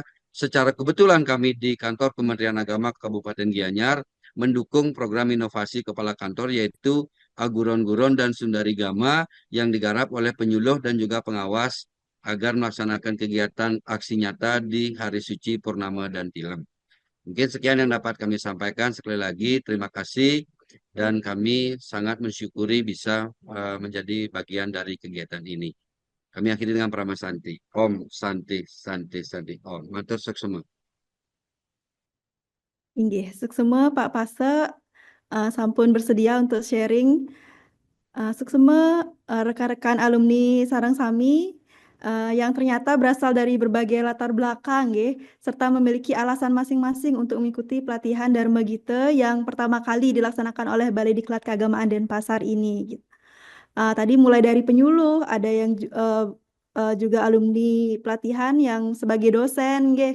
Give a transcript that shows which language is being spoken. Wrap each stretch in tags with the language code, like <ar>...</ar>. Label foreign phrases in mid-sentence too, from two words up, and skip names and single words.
<id>Secara kebetulan kami di kantor Kementerian Agama Kabupaten Gianyar mendukung program inovasi kepala kantor yaitu Aguron-Guron dan Sundari Gama yang digarap oleh penyuluh dan juga pengawas agar melaksanakan kegiatan aksi nyata di hari suci Purnama dan Tilem. Mungkin sekian yang dapat kami sampaikan. Sekali lagi terima kasih dan kami sangat mensyukuri bisa menjadi bagian dari kegiatan ini. Kami akhiri dengan Prama Santi. Om Santi Santi Santi Om.</id> <ban>Matur suksema.</ban> <id>Inggih, suksema Pak Pase sampun bersedia untuk sharing. Suksema rekan-rekan alumni</id> <ban>sareng sami</ban> <id>yang ternyata berasal dari berbagai latar belakang nggih, serta memiliki alasan masing-masing untuk mengikuti pelatihan Dharma Gita yang pertama kali dilaksanakan oleh Balai Diklat Keagamaan Denpasar ini gitu. Tadi mulai dari penyuluh, ada yang juga alumni pelatihan yang sebagai dosen nggih.</id>